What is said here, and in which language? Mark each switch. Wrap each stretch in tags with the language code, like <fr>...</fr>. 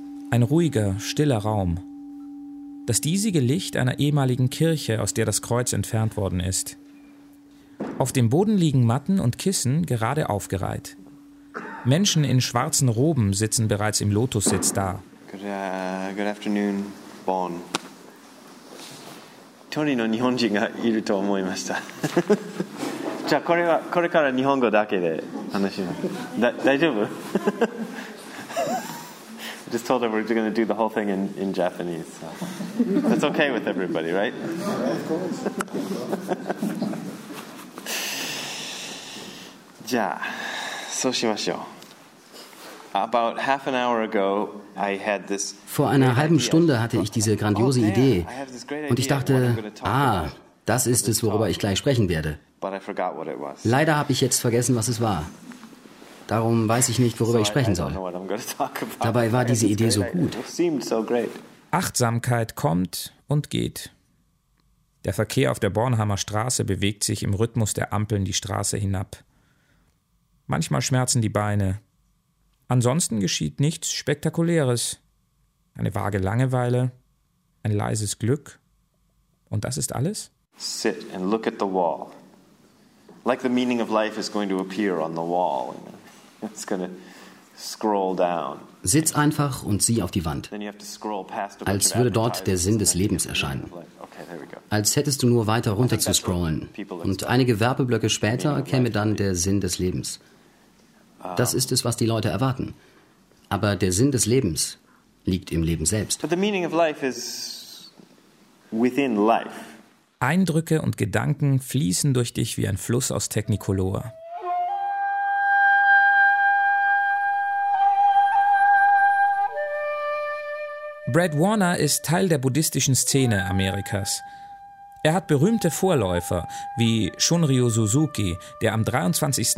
<de>Ein ruhiger, stiller Raum. Das diesige Licht einer ehemaligen Kirche, aus der das Kreuz entfernt worden ist. Auf dem Boden liegen Matten und Kissen, gerade aufgereiht. Menschen in schwarzen Roben sitzen bereits im Lotussitz da.</de> <en>Good afternoon, Bonn.</en> <ja>人の日本人がいると思いました。じゃあこれはこれから日本語だけで話します。大丈夫？</ja> <en>I just told them we're going to do the whole thing in Japanese. So. That's okay with everybody, right? Of course.</en> <ja>じゃあ、そうしましょう。</ja> <en>About half an hour ago, I had this.</en> <de>Vor einer halben Stunde hatte ich diese grandiose Idee. Und ich dachte, das ist es, worüber ich gleich sprechen werde. Leider habe ich jetzt vergessen, was es war. Darum weiß ich nicht, worüber ich sprechen soll. Dabei war diese Idee so gut. Achtsamkeit kommt und geht. Der Verkehr auf der Bornheimer Straße bewegt sich im Rhythmus der Ampeln die Straße hinab. Manchmal schmerzen die Beine. Ansonsten geschieht nichts Spektakuläres. Eine vage Langeweile, ein leises Glück. Und das ist alles?</de> <en>Sit and look at the wall. Like the meaning of life is going to appear on the wall. It's going to scroll down.</en> <de>Sitz einfach und sieh auf die Wand. Als würde dort der Sinn des Lebens erscheinen. Als hättest du nur weiter runter zu scrollen. Und einige Werbeblöcke später käme dann der Sinn des Lebens. Das ist es, was die Leute erwarten. Aber der Sinn des Lebens liegt im Leben selbst.</de> <en>But the meaning of life is within life.</en> <de>Eindrücke und Gedanken fließen durch dich wie ein Fluss aus Technicolor. Brad Warner ist Teil der buddhistischen Szene Amerikas. Er hat berühmte Vorläufer wie Shunryu Suzuki, der am 23.</de>